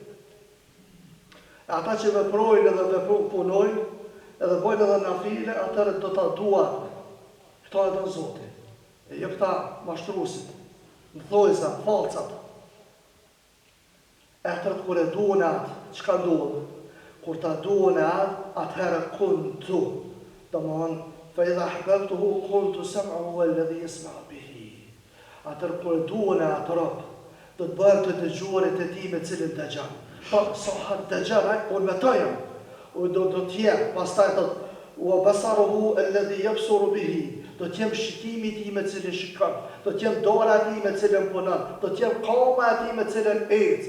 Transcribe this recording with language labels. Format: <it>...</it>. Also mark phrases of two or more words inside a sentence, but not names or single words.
<sq>Ata që veprojnë edhe punojnë, edhe bojnë edhe nafile, atëherë do ta duan. Këto e don Zoti. E jo këta mashtruesit, thojza, falcat. Atëherë kur e duan atë, çka duan? Kur ta duan atë, atëherë kuntu. Domthon,</sq> <ar>فإذا أحببته كنت سمعه الذي يسمع به.</ar> <sq>Atëherë kur e duan atë rob, do të bëjmë të dëgjuarit e tij me cilin dëgjon. Po sa har dëgjon, unë me të jam. U do të jetë, pastaj thotë,</sq> <ar>وبصره الذي يبصر به.</ar> <sq>Do të jem shikimi i tij me cilin shikon, do të jem dora e tij me cilin punon, do të jem koma e tij me cilin ec.</sq>